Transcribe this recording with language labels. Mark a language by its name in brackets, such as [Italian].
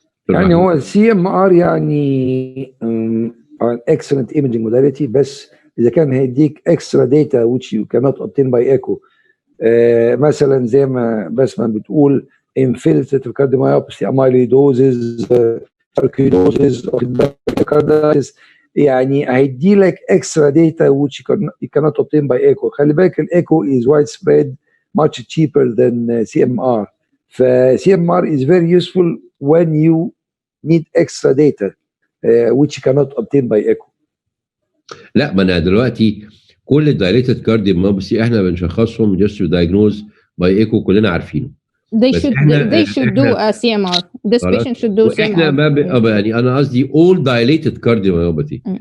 [English] يعني هو CMR يعني an excellent imaging modality، [Arabic] بس إذا كان هيديك [English] extra data which you cannot obtain by echo، [Arabic] مثلا زي ما بسمة بتقول [English] infiltrative cardiomyopathy, amyloidosis, sarcoidosis, carditis، [Arabic] يعني هيدي لك [English] extra data which you cannot obtain by echo. [Arabic] خلي بالك الايكو [English] is widespread, much cheaper than CMR. ف CMR is very useful when you need extra data which you cannot obtain by echo. [Arabic] لا، ما انا دلوقتي كل الدايليتد كارديوميوباثي احنا بنشخصهم [English] just to diagnose by echo، [Arabic] كلنا عارفينه. [English] They should do a CMR. This patient should do CMR. [Arabic] يعني انا قصدي [English] all dilated cardiomyopathy.